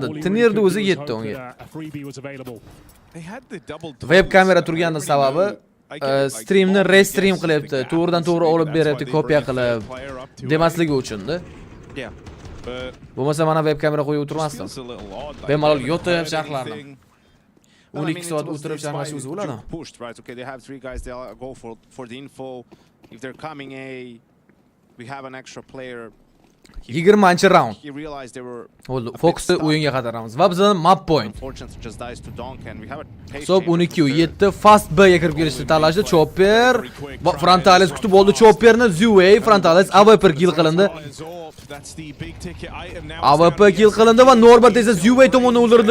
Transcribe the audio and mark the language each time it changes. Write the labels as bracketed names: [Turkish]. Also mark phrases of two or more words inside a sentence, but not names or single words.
[Uzbek] Tinierning o'zi yetdi unga. Web kamera turganining sababi streamni restream qilyapti. To'g'ridan to'g'ri olib beryapti, kopiya qilib demasligi uchun-da. Bo'lmasa mana web kamera qo'yib o'tirmasdim. Bemalol yotib sharhlarni. 12 soat o'tirib sharhlash o'zi bo'ladi. [English] Okay, they have 3 guys, they'll go for the info. If they're coming A, we have an extra player. [Uzbek] 20-chi round. Bo'ldi. Fokusni o'yinga qadar-ramiz. Va bizning [English] map point. [Uzbek] Hisob 12-7 fast B ga kirib kelishni tanlashdi. Chopper va Frontales kutib oldi Chopperni. Zuway Frontales AWP kill qilindi. AWP kill qilindi va Norbert esa Zuway tomonidan o'ldirildi.